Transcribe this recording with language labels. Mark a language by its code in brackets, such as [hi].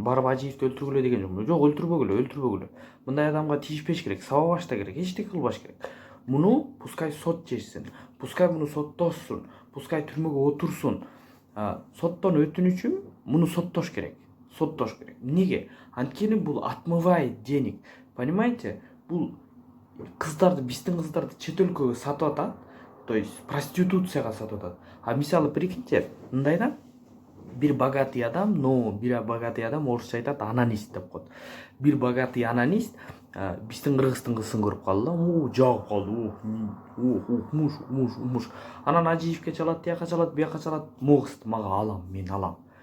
[ky] Барып Ажиевди өлтүргүлө деген жокмун. Жок, өлтүрбөгүлө. Мындай адамга тийишпеш керек, сабабаш да керек, эчтеке кылбаш керек. Муну пускай сот чечсин, пускай муну соттошсун, пускай түрмөгө отурсун. Соттон өтүнүчү муну соттош керек. Неге? Анткени бул отмывает денег. [ru] Понимаете? [ky] Бул кыздарды, биздин кыздарды чет өлкөгө сатып атат. То есть проституцияга сатып атат. А мисалы прикиньте, мындай да, бир богатый адам, орусча айтат анонист деп коет. Бир богатый анонист биздин кыргыздын кызын көрүп калды да, жагып калды, муш. Анан Ажиевке чалат, тияка чалат, бияка чалат, могусты, мен алам